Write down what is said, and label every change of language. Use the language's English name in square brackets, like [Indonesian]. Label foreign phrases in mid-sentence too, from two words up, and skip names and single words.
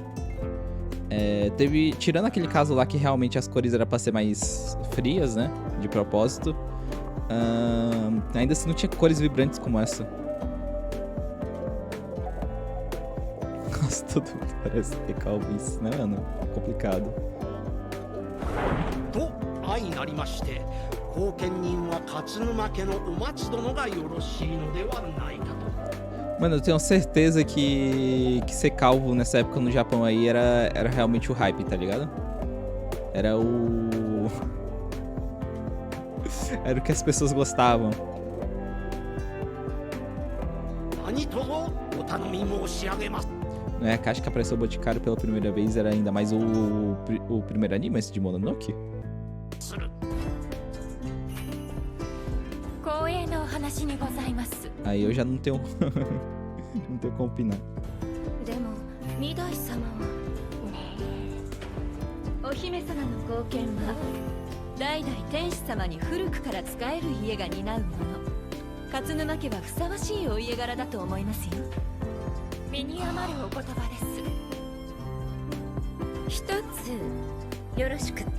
[Portuguese] Tirando aquele caso lá que realmente as cores eram pra ser mais frias, né? De propósito. Ainda assim não tinha cores vibrantes como essa. Nossa, todo mundo parece ter calvície, né, mano? É complicado. [Japanese] と相なりまして、後見人は勝沼家のお待殿がよろしいのではないかと。 [Portuguese] Mano, eu tenho certeza que ser calvo nessa época no Japão aí era realmente o hype, tá ligado? Era o... Era o que as pessoas gostavam. [Japanese] 何卒お頼み申し上げます。 [Portuguese] Não é a caixa que apareceu o Boticário pela primeira vez, era ainda mais o primeiro anime, esse de Mononoke? [Japanese] 光栄なお話にございます。 [Portuguese] Aí eu já não tenho... não tenho como opinar. [Japanese] でも、二代様はお姫様の後見は代々天使様に古くから使える家が担うもの。勝沼家はふさわしいお家柄だと思いますよ。身に余るお言葉です。一つよろしくって。